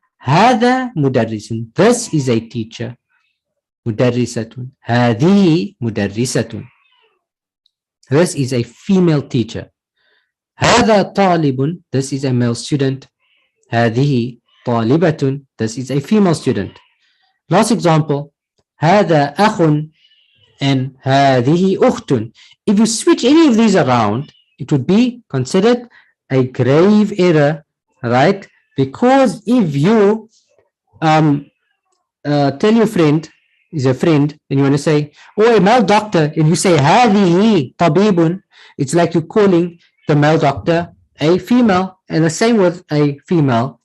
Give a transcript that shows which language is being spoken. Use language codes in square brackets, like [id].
[ar] هذا مدرس. [en] This is a teacher. [ar] مدرسة. هذه مدرسة. [en] This is a female teacher. [ar] هذا طالب. [en] This is a male student. [ar] هذه طالبة. [en] This is a female student. Last example. [ar] هذا أخ and هذه أخت. [en] If you switch any of these around, it would be considered a grave error, right? Because if you tell your friend, is a friend, and you want to say, oh, a male doctor, and you say [ar] هذه طبيب, [en] it's like you're calling the male doctor a female, and the same with a female.